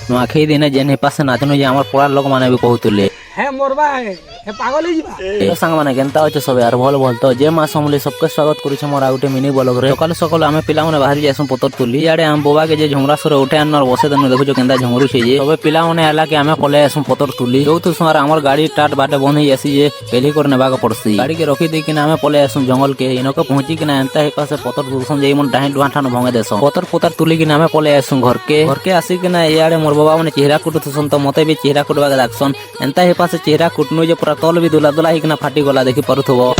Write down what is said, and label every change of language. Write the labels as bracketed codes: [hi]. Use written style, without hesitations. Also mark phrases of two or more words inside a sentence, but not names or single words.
[spv] ନୂଆଖାଇ ଦିନେ ଯେନ୍ ପାଶେ ନାଚନୁ ଯେ ଆମର ପଡ଼ାର ଲୋକମାନେ ବି କହୁଥିଲେ ହଁ ମରବା ହେ ପାଗଲ ହୟେ ଯାବା ସାଙ୍ଗମାନେ କେନ୍ତା ଅଛେ ସବେ ଆର ଭଲ ଭଲ ତ ଯେ ମା ସମଲି ସବକେ ସ୍ୱାଗତ କରୁଛେ ମୋର ଆଉ ଗୋଟେ [en] mini blogରେ [spv] ସକାଳୁ ସକାଳୁ ଆମେ ପିଲାମାନେ ବାହାରି ଯାଇସୁଁ ପତର ତୁଲି ଇଆଡ଼େ ଆମ ବୋବାକେ ଯେ ଝୁମରା ସରେ ଉଠେ ଆନର ବସେ ଦେନୁ ଦେଖୁଛ କେନ୍ତା ଝୁମରୁଛେ ଯେ ସବେ ପିଲାମାନେ ହେଲା କି ଆମେ ପଳେଇ ଆସୁଁ ପତର ତୁଲି ଯୋଉଥୁ ସୁଆର ଆମର ଗାଡ଼ି ଟାଟ ବାଟେ ବନ୍ଦ ହେଇ ଆସି ଯେ ପେଲି କରି ନେବାକୁ ପଡ଼ସି ଗାଡ଼ିକେ ରଖି ଦେଇକିନା ଆମେ ପଳେଇ ଆସୁଁ ଜଙ୍ଗଲକେ ଇନକେ ପହଞ୍ଚିକିନା ଏନ୍ତା ହେଇ ପାଶେ ପତର ତୁଲସନ୍ ଯେ ମନ ଡାହିଁ ଡୁଆଁ ଠାନ ଭଙ୍ଗେ ଦେସନ୍ ପତର ତୁଲିକିନା ଆମେ ପଳେଇ ଆସୁଁ ଘରକେ ଆସିକିନା ଇଆଡ଼େ ମୋର ବାବା ମାନେ ଚେହେରା କୁଟୁଥୁସନ୍ ତ ମତେ ବି ଚେହେରା କୁଟବାକେ ଡାକସନ୍ ଏନ୍ତା ହେଇ ପାଶେ ଚେହେରା କୁଟନୁ ଯେ ପୁରା ତଲ ବି ଦୁଲା ଦୁଲା ହେଇକିନା ଫାଟି ଗଲା ଦେଖି ପାରୁଥିବ